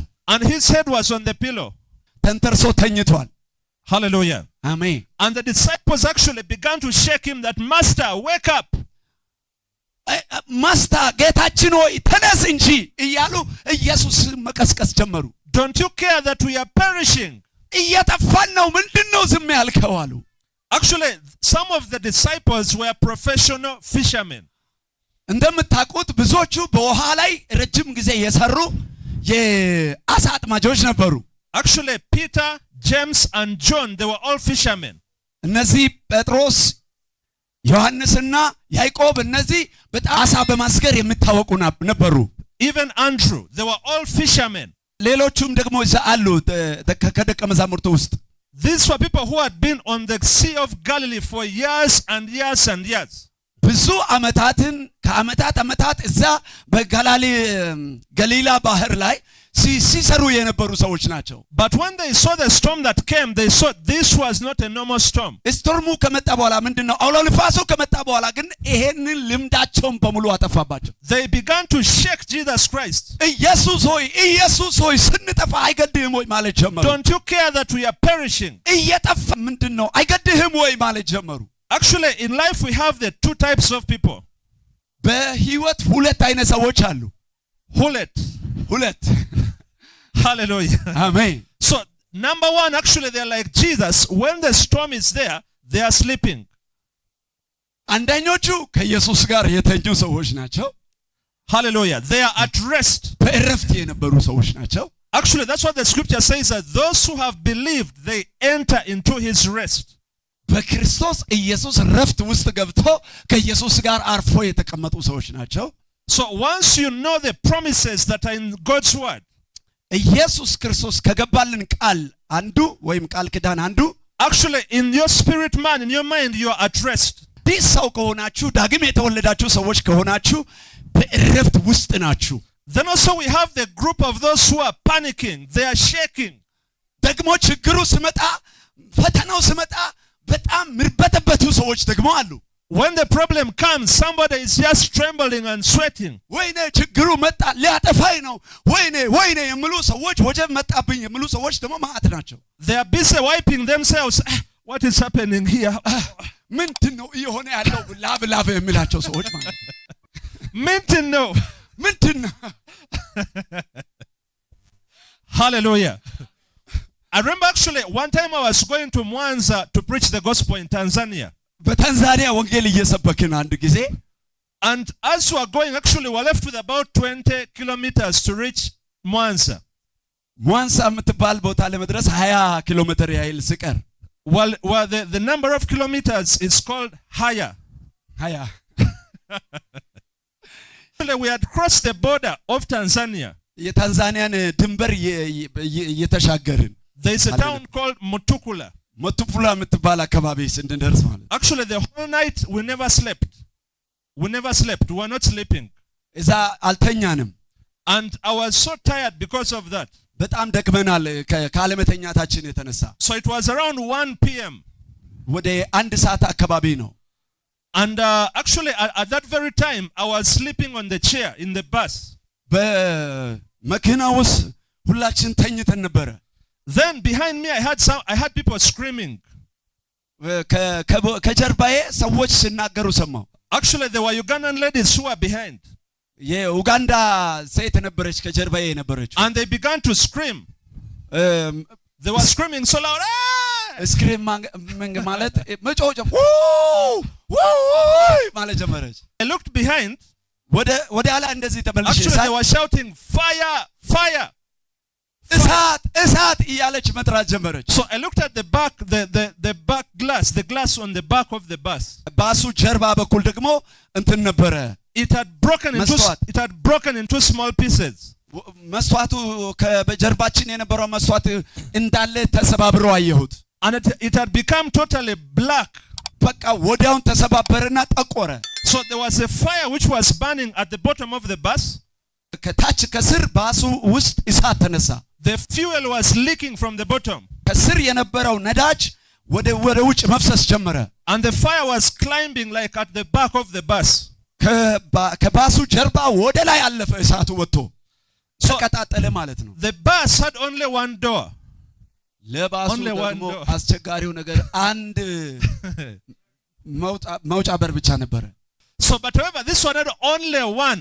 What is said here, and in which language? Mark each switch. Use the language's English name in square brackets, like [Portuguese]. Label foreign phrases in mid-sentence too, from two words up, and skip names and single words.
[English] And his head was on the pillow. [Amharic] ተንተርሶ ተኝቷል። [English] Hallelujah. Amen. And the disciples actually began to shake him that, Master, wake up. [Amharic] ማስታ ጌታችን ሆይ ተነስ እንጂ እያሉ ኢየሱስ መቀስቀስ ጀመሩ። [English] Don't you care that we are perishing? [Amharic] እየጠፋን ነው፣ ምንድነው ዝም ያልከው አሉ። [English] Actually, some of the disciples were professional fishermen. [Amharic] እንደምታውቁት ብዙዎቹ በውሃ ላይ ረጅም ጊዜ የሰሩ የአሳ አጥማጆች ነበሩ። [English] Actually, Peter, James and John, they were all fishermen. [Amharic] እነዚህ ጴጥሮስ ዮሐንስና ያዕቆብ እነዚህ በጣም አሳ በማስገር የሚታወቁ ነበሩ። [English] Even Andrew, they were all fishermen. [Amharic] ሌሎቹም ደግሞ እዛ አሉ ከደቀ መዛሙርቱ ውስጥ። [English] These were people who had been on the Sea of Galilee for years and years and years. [Amharic] ብዙ ዓመታትን ከዓመታት እዛ በገሊላ ባህር ላይ ሲሰሩ የነበሩ ሰዎች ናቸው። [English] But when they saw the storm that came, they saw this was not a normal storm. [Amharic] ስቶርሙ ከመጣ በኋላ ምንድነው አውሎ ንፋሱ ከመጣ በኋላ ግን ይሄንን ልምዳቸውን በሙሉ አጠፋባቸው። [English] They began to shake Jesus Christ. [Amharic] ኢየሱስ ሆይ ስንጠፋ አይገድህም ወይ ማለት ጀመሩ። [English] Don't you care that we are perishing? [Amharic] እየጠፋ ምንድነው አይገድህም ወይ ማለት ጀመሩ። [English] Actually, in life we have the two types of people. [Amharic] በህይወት ሁለት አይነት ሰዎች አሉ። ሁለት [English] Hallelujah. Amen. So, number one, actually, they're like Jesus. When the storm is there, they are sleeping. [Amharic] አንደኞቹ ከኢየሱስ ጋር የተኙ ሰዎች ናቸው። [English] Hallelujah. They are at rest. [Amharic] በእረፍት የነበሩ ሰዎች ናቸው። [English] Actually, that's what the scripture says, that those who have believed, they enter into his rest. [Amharic] በክርስቶስ ኢየሱስ ረፍት ውስጥ ገብቶ ከኢየሱስ ጋር አርፎ የተቀመጡ ሰዎች ናቸው። [English] So once you know the promises that are in God's word, [Amharic] ኢየሱስ ክርስቶስ ከገባልን ቃል አንዱ ወይም ቃል ኪዳን አንዱ [English] actually in your spirit man, in your mind, you are at rest. [Amharic] ዲስ ሰው ከሆናችሁ ዳግም የተወለዳችሁ ሰዎች ከሆናችሁ በእረፍት ውስጥ ናችሁ። [English] Then also we have the group of those who are panicking, they are shaking. [Amharic] ደግሞ ችግሩ ሲመጣ ፈተናው ሲመጣ በጣም ምርበተበቱ ሰዎች ደግሞ አሉ። [English] When the problem comes, somebody is just trembling and sweating. ወይኔ ችግሩ መጣ ሊያጠፋኝ ነው ወይኔ የሚሉ ሰዎች ወጀብ መጣብኝ የሚሉ ሰዎች ደግሞ ማአት ናቸው። They are busy wiping themselves. What is happening here? [Amharic] ምንድነው እየሆነ ያለው ላብ የሚላቸው ሰዎች ማለት ነው። ምንድነው? [English] Hallelujah. I remember actually one time I was going to Mwanza to preach the gospel in Tanzania. [Amharic] በታንዛኒያ ወንጌል እየሰበክን አንድ ጊዜ [English] and as we were going, actually we were left with about 20 kilometers to reach Mwanza. [Amharic] ሟንሳ የምትባል ቦታ ለመድረስ 20 ኪሎ ሜትር ያህል ሲቀር [English] well the number of kilometers is called higher. Actually we had crossed the border of Tanzania. [Amharic] የታንዛኒያን ድንበር እየተሻገርን [English] there is a town called Mutukula. [Amharic] መቱፑላ የምትባል አካባቢ ስንደርስ ማለት [English] actually the whole night we never slept. We were not sleeping. [Amharic] እዛ አልተኛንም. [English] And I was so tired because of that. [Amharic] በጣም ደክመናል ካለመተኛታችን የተነሳ. [English] So it was around 1 p.m. [Amharic] ወደ 1 ሰዓት አካባቢ ነው. [English] And actually at that very time I was sleeping on the chair in the bus. [Amharic] በመኪና ውስጥ ሁላችን ተኝተን ነበር. [English] Then behind me I had people screaming. [Amharic] ከጀርባዬ ሰዎች ሲናገሩ ሰማሁ. [English] Actually there were Ugandan ladies who were behind. [Amharic] የኡጋንዳ ሴት ነበረች ከጀርባዬ ነበረች. [English] And they began to scream. They were screaming so loud. [Amharic] ስክሪም ማለት መጮህ ማለት ጀመረች. [English] I looked behind. [Amharic] ወደ ኋላ እንደዚህ ተመልሼ [English] actually they were shouting fire. [Amharic] እሳት እያለች መጥራት ጀመረች. [English] So I looked at the back the back glass, the glass on the back of the bus. [Amharic] ባሱ ጀርባ በኩል ደግሞ እንትን ነበረ. [English] It had broken into small pieces. [Amharic] መስዋዕቱ ከጀርባችን የነበረው መስዋዕት እንዳለ ተሰባብሮ አየሁት. [English] And it had become totally black. [Amharic] በቃ ወዲያውን ተሰባበረና ጠቆረ. [English] So there was a fire which was burning at the bottom of the bus. [Amharic] ከታች ከስር ባሱ ውስጥ እሳት ተነሳ. [English] The fuel was leaking from the bottom. [Amharic] ከስር የነበረው ነዳጅ ወደ ውጭ መፍሰስ ጀመረ. [English] And the fire was climbing like at the back of the bus. [Amharic] ከባሱ ጀርባ ወደ ላይ አለፈ እሳቱ ወጥቶ ተቀጣጠለ ማለት ነው. [English] The bus had only one door. [Amharic] ለባሱ ደግሞ አስቸጋሪው ነገር አንድ መውጫ በር ብቻ ነበረ. [English] So but however this one had only one